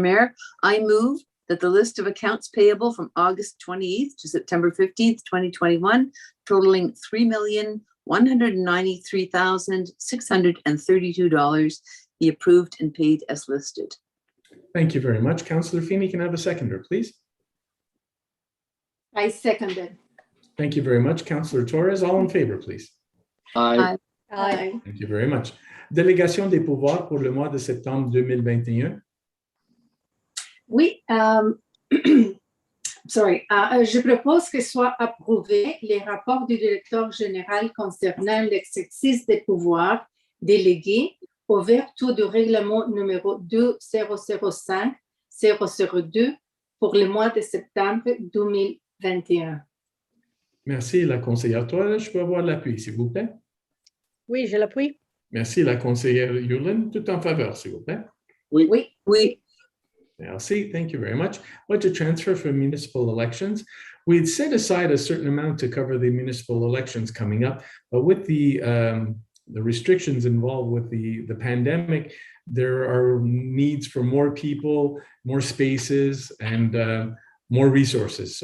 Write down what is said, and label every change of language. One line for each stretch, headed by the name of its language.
English: Mayor, I move that the list of accounts payable from August 28th to September 15th, 2021, totaling $3,193,632 be approved and paid as listed. Thank you very much. Councillor Feeney, can I have a seconder, please? I seconded. Thank you very much. Councillor Torres, all in favor, please. Aye. Aye. Thank you very much.
French: Délégation des pouvoirs pour le mois de septembre 2021. Oui, je propose que soient approuvés les rapports du directeur général concernant l'exercice des pouvoirs délégués au vertu du règlement numéro 2005-002 pour le mois de septembre 2021. Merci, la conseillère Torres. Je peux avoir l'appui, s'il vous plaît? Oui, je l'appuie. Merci, la conseillère Yulin. Tout en faveur, s'il vous plaît? Oui. Oui. Oui. Merci.
English: Thank you very much. Budget transfer for municipal elections. We'd set aside a certain amount to cover the municipal elections coming up, but with the restrictions involved with the pandemic, there are needs for more people, more spaces, and more resources.